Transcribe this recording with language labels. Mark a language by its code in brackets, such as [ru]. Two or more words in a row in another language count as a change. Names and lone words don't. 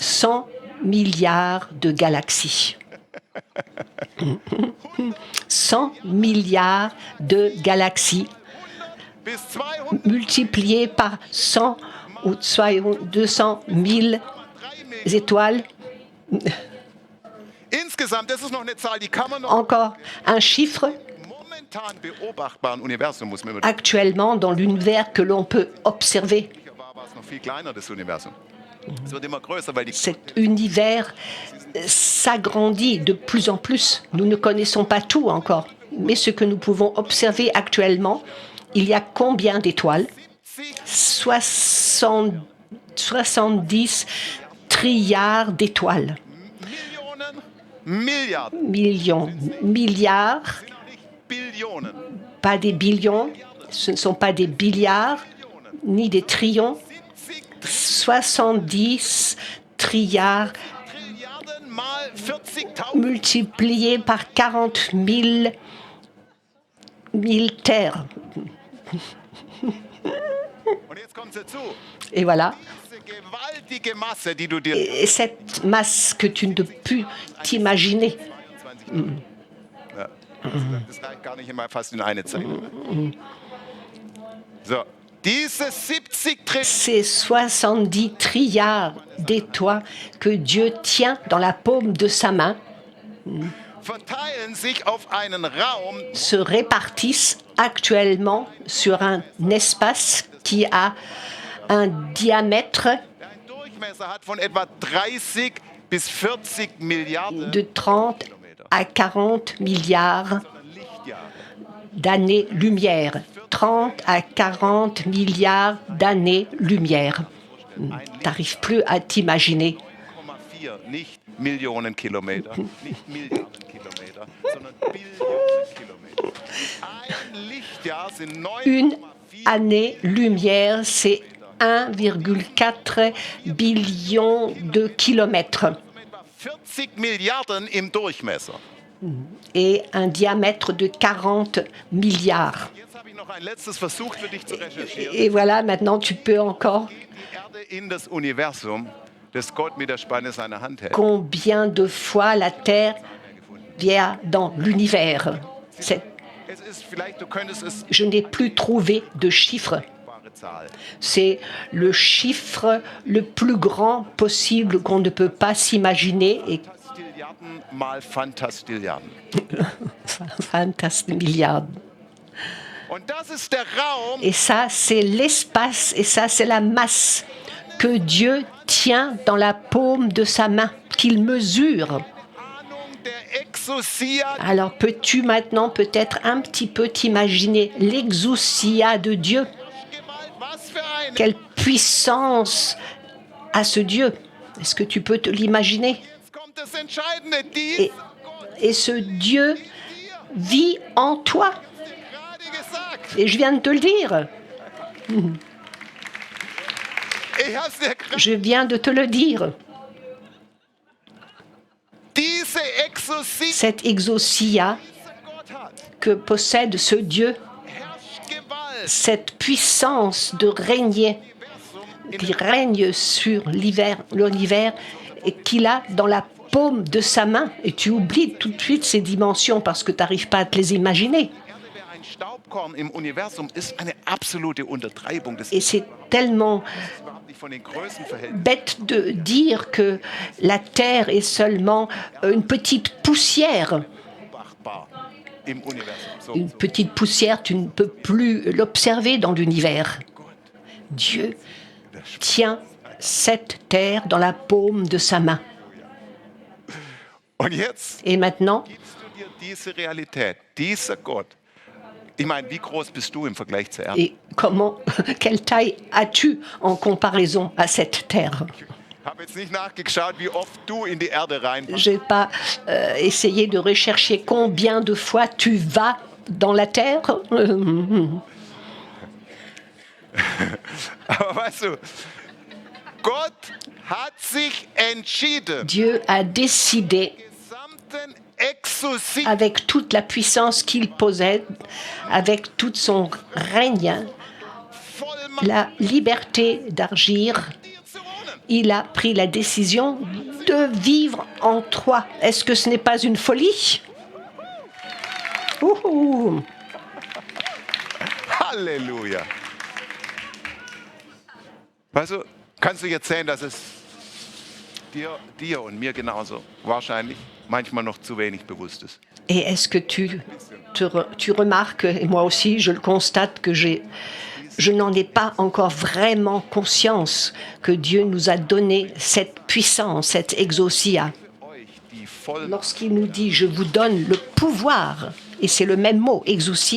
[fr] 100 milliards de galaxies. 100 milliards de galaxies [de] Bis 200 [fr] multipliées par 100 ou 200 000 étoiles. [de] Insgesamt, das ist noch eine Zahl, die kann man noch [fr] Encore un chiffre [de] im momentan beobachtbaren Universum, muss man immer [fr] actuellement dans l'univers que l'on peut observer. [de] war es noch viel kleiner, das Universum. Es wird immer größer, weil die [fr] Cet univers s'agrandit de plus en plus. Nous ne connaissons pas tout encore, mais ce que nous pouvons observer actuellement, il y a combien d'étoiles? 70 trilliards d'étoiles. [de] Millionen, Milliarden, [fr] Millions, milliards, [de] nicht Billionen. [fr] pas des billions, ce ne sont pas des milliards, ni des trillions. 70 trilliards [de] Trilliarden mal 40.000. [fr] multipliés par 40 000 terres. [de] Und jetzt kommt dazu. [fr] Et voilà. [de] Diese gewaltige Masse, die du dir [fr] Et cette masse que tu ne peux plus t'imaginer. [de] Ja, das reicht gar nicht immer fast in eine Zeit. So, diese 70 Trilliarden [fr] Ces 70 trilliards d'étoiles que Dieu tient dans la paume de sa main [de] verteilen sich auf einen Raum, [fr] se répartissent actuellement sur un espace qui a un diamètre [de] der einen Durchmesser hat von etwa 30 bis 40 Milliarden [fr] de 30 à 40 milliards [de] Lichtjahre. [fr] d'années-lumière. 30 à 40 milliards d'années-lumière. T'arrives plus à t'imaginer. [de] 0,4, nicht Millionen Kilometer, nicht Milliarden Kilometer. sondern Billionen Kilometer. Ein Lichtjahr sind [fr] Une 9,4 année-lumière, c'est 1,4 billion de kilomètres [de] etwa 40 Milliarden im Durchmesser. [fr] et un diamètre de 40 milliards. [de] Jetzt habe ich noch ein letztes Versuch für dich zu recherchieren. [fr] Et voilà, maintenant tu peux encore [de] Die Erde in das Universum, das Gott mit der Spanne seiner Hand hält. [fr] combien de fois la Terre vient dans l'univers. [de] Es ist vielleicht, du könntest es [fr] Je n'ai plus trouvé de chiffre. [de] wahre Zahl. [fr] C'est le chiffre le plus grand possible qu'on ne peut pas s'imaginer et [de] Fantastilliarden mal Fantastilliarden. [fr] fantastique milliards. [de] Und das ist der Raum, [fr] Et ça, c'est l'espace et ça, c'est la masse que Dieu tient dans la paume de sa main, qu'il mesure. [de] Ahnung der Exousia, [fr] Alors peux-tu maintenant peut-être un petit peu t'imaginer l'exousia de Dieu? [de] gemalt, was für eine. [fr] Quelle puissance a ce Dieu? Est-ce que tu peux te l'imaginer? [de] Jetzt kommt das Entscheidende. [fr] Et, [de] Dieser Gott, [fr] et ce Dieu vit en toi. [de] gerade gesagt. [fr] Et je viens de te le dire. [de] Ich hab's dir gerade. [fr] Je viens de te le dire. [de] Diese Exousia, [fr] Cette exousia [de] dieser Gott hat, [fr] que possède ce Dieu, [de] herrscht Gewalt. [fr] cette puissance de régner, qui règne sur l'univers et qu'il a dans la paume de sa main. Et tu oublies tout de suite ces dimensions parce que tu n'arrives pas à te les imaginer. [de] Erde wäre ein Staubkorn im Universum, ist eine absolute Untertreibung. Das [fr] Et [de] ist [fr] c'est tellement [de] überhaupt nicht von den Größenverhältnissen. [fr] bête de dire que la Terre est seulement une petite poussière. [de] Beobachtbar im Universum. So, [fr] Une petite poussière, tu ne peux plus l'observer dans l'univers. Dieu tient cette terre dans la paume de sa main. [de] Und jetzt [fr] Et maintenant, [de] gibst du dir diese Realität, dieser Gott. Ich meine, wie groß bist du im Vergleich zur Erde? [fr] et comment, quelle taille as-tu en comparaison à cette terre? [de] Ich habe jetzt nicht nachgeschaut, wie oft du in die Erde reinfällst. [fr] Je n'ai pas essayé de rechercher combien de fois tu vas dans la terre. [de] Aber weißt du, Gott hat sich entschieden, [fr] Dieu a décidé, [de] gesamten Exousia [fr] avec toute la puissance qu'il possède, avec tout son règne, [de] Vollmacht [fr] la liberté d'agir, [de] dir zu wohnen. [fr] il a pris la décision de vivre en toi. Est-ce que ce n'est pas une folie? Ouhou. [de] Halleluja. Weißt du, kannst du jetzt sehen, dass es dir und mir genauso wahrscheinlich manchmal noch zu wenig bewusst ist. [fr] Et est-ce que tu remarques, et moi aussi je le constate, que je n'en ai pas encore vraiment conscience que Dieu nous a donné cette puissance, cette exousia. [de] Euch die Vollmacht, [fr] Lorsqu'il nous dit « je vous donne le pouvoir », et c'est le même mot, exousia,